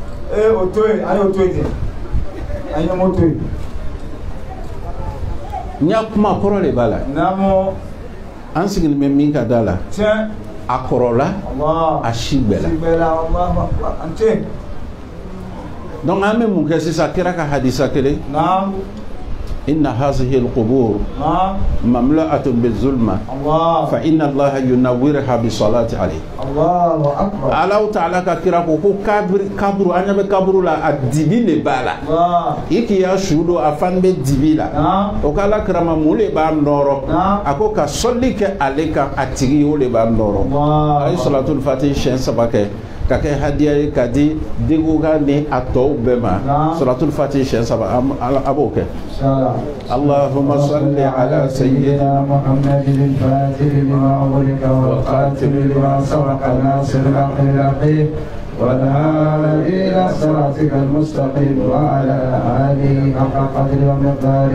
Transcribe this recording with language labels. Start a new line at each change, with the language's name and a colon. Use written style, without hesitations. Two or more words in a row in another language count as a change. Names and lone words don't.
Bambara: o to yen an y'o to yen ten an ye ɲɔmɔ to yen n y'a kuma kɔrɔ de b'a la an sigilen bɛ min ka da la a kɔrɔla a si gbɛla donc an bɛ mun kɛ sisan kira ka hadisa kelen
Arabic: إن هذه القبور مملوءة بالظلمة فإن الله ينورها بصلاتي عليهم
Bambara: Allah Ta'ala ka kira ko kaburu an bɛ kaburu la a dibi de b'a la i k'i ya su don a fan bɛ dibi la o ka ala kirama mun de b'a nɔrɔ a ko ka sɔli kɛ ale kan a tigi o de b'a nɔrɔ a ye
Arabic: صلاة الفاتح
Bambara: siɲɛ 3 kɛ ka kɛ hadiya ye ka di deguka ni a tɔw bɛɛ ma salatul
Arabic: fatih
Bambara: siɲɛ 3 a b'o kɛ
Arabic: اللهم صل على سيدنا محمد الفاتح لما أغلق والخاتم لما سبق ناصر الحق بالحق والهادي إلى صراطك المستقيم وعلى آله حق قدر ومقدار